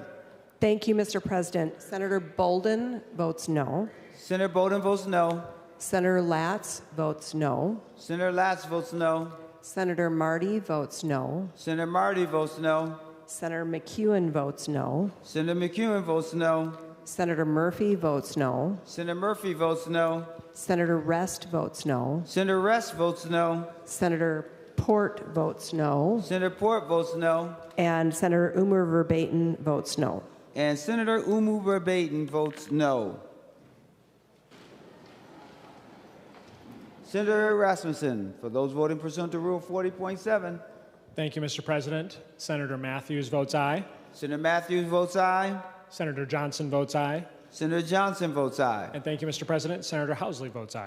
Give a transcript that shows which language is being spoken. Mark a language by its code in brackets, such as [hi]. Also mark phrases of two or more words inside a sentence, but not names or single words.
[en] Thank you, Mr. President. Senator Bolden votes no. Senator Bolden votes no. Senator Latz votes no. Senator Latz votes no. Senator Marty votes no. Senator Marty votes no. Senator McEwen votes no. Senator McEwen votes no. Senator Murphy votes no. Senator Murphy votes no. Senator Rest votes no. Senator Rest votes no. Senator Port votes no. Senator Port votes no. And Senator Umer Verbaeten votes no. And Senator Umu Verbaeten votes no. Senator Rasmussen, for those voting pursuant to Rule 40.7. Thank you, Mr. President. Senator Matthews votes aye. Senator Matthews votes aye. Senator Johnson votes aye. Senator Johnson votes aye. And thank you, Mr. President. Senator Housley votes aye.